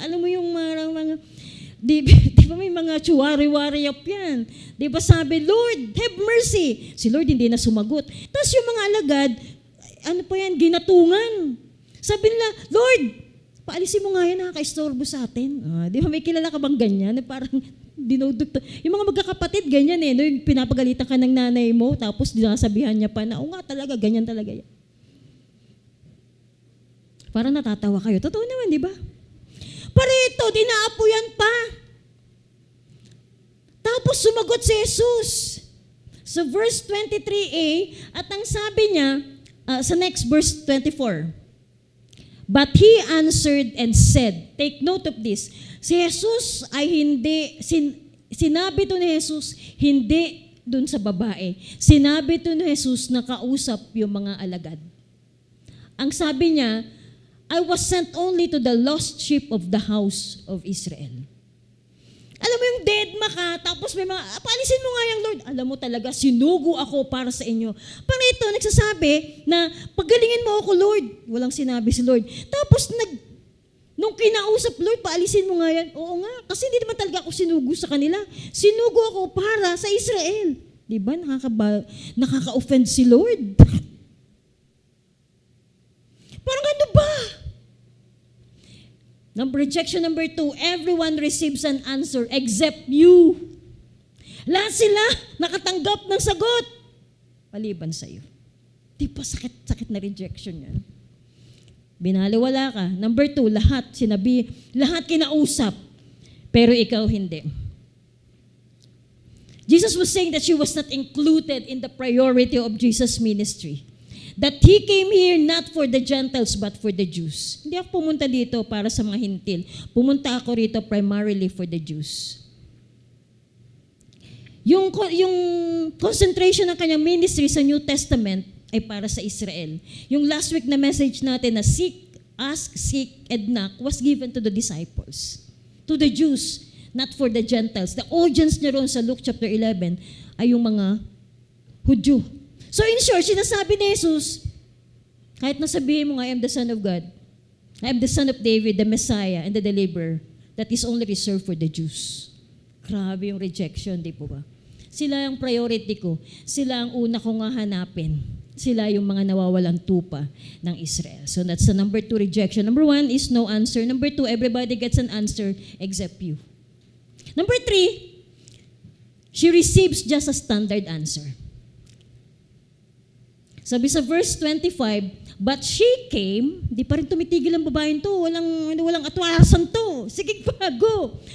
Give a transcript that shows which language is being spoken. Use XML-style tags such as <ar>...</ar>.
<tl>Alam mo yung mga di ba may mga tsuwari-wari up yan? Di ba sabi, Lord,</tl> <en>have mercy.</en> <tl>Si Lord hindi na sumagot. Tapos yung mga alagad, ano pa yan, ginatungan. Sabi nila, Lord, paalisin mo nga yan, nakaka-istorbo sa atin. Di ba may kilala ka bang ganyan? Parang dinudugtog. Yung mga magkakapatid, ganyan eh. No? Yung pinapagalitan ka ng nanay mo, tapos dinasabihan niya pa na, o nga talaga, ganyan talaga yan. Parang natatawa kayo. Totoo naman, di ba? Parito, dinaapuyan pa. Tapos sumagot si Jesus. Sa verse 23a, at ang sabi niya, sa next verse 24,</tl> <en>But he answered and said, take note of this,</en> <tl>si Jesus ay hindi, sinabi to ni Jesus, hindi dun sa babae. Sinabi to ni Jesus na kausap yung mga alagad. Ang sabi niya,</tl> <en>I was sent only to the lost sheep of the house of Israel.</en> <tl>Alam mo yung deadma ka, tapos may mga, paalisin mo nga yung Lord. Alam mo talaga, sinugo ako para sa inyo. Parang ito, nagsasabi na, pagalingin mo ako, Lord. Walang sinabi si Lord. Tapos, nung kinausap, Lord, paalisin mo nga yan. Oo nga, kasi hindi naman talaga ako sinugo sa kanila. Sinugo ako para sa Israel. Di ba? Nakaka-offend si Lord. Parang ano ba?</tl> <en>Rejection number 2, everyone receives an answer except you.</en> <tl>Lahat sila nakatanggap ng sagot. Maliban sa'yo. Di pa sakit na rejection yan. Binaliwala ka. Number 2, lahat kinausap. Pero ikaw hindi.</tl> <en>Jesus was saying that she was not included in the priority of Jesus' ministry. That He came here not for the Gentiles but for the Jews.</en> <tl>Hindi ako pumunta dito para sa mga hintil. Pumunta ako rito</tl> <en>primarily for the Jews.</en> <tl>Yung concentration ng kanyang ministry sa New Testament ay para sa Israel. Yung last week na message natin na</tl> <en>ask, seek, and knock was given to the disciples. To the Jews, not for the Gentiles.</en> <tl>The audience niya roon sa Luke chapter 11 ay yung mga Hudyo. So in short, sinasabi ni Jesus, kahit nasabihin mo nga,</tl> <en>I am the Son of God, I am the Son of David, the Messiah, and the Deliverer, that is only reserved for the Jews.</en> <tl>Grabe yung rejection, di po ba? Sila ang priority ko. Sila ang una kong hahanapin. Sila yung mga nawawalang tupa ng Israel.</tl> <en>So that's the number 2 rejection. Number 1 is no answer. Number 2, everybody gets an answer except you. Number 3, she receives just a standard answer.</en> <tl>Sabi sa verse 25,</tl> <en>but she came,</en> <tl>di pa rin tumitigil ang babaeng to, walang atwasan to, sige pa, go.</tl>